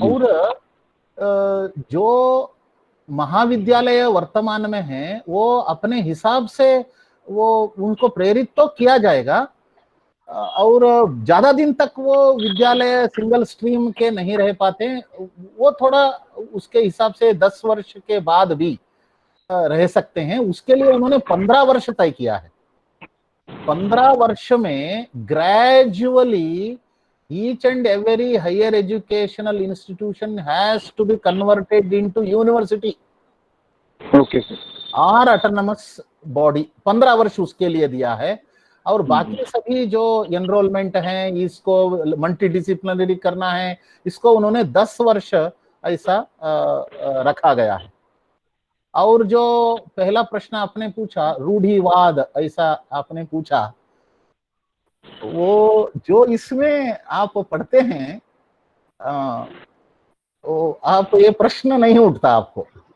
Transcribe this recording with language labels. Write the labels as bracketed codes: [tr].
[hi] और जो महाविद्यालय वर्तमान में है वो अपने हिसाब से वो उनको प्रेरित तो किया जाएगा, और ज्यादा दिन तक वो विद्यालय सिंगल स्ट्रीम के नहीं रह पाते, वो थोड़ा उसके हिसाब से 10 वर्ष के बाद भी रह सकते हैं। उसके लिए उन्होंने 15 वर्ष तय किया है। 15 वर्ष में gradually [en] each and every higher educational institution has to be converted into university [hi] okay sir. और [en] autonomous body। [hi] 15 वर्ष उसके लिए दिया है। और बाकी सभी जो एनरोलमेंट है, इसको मल्टी डिसिप्लिनरी करना है, इसको उन्होंने 10 वर्ष ऐसा रखा गया है। और जो पहला प्रश्न आपने पूछा रूढ़िवाद, ऐसा आपने पूछा, वो जो इसमें आप पढ़ते हैं वो आप ये प्रश्न नहीं उठता आपको।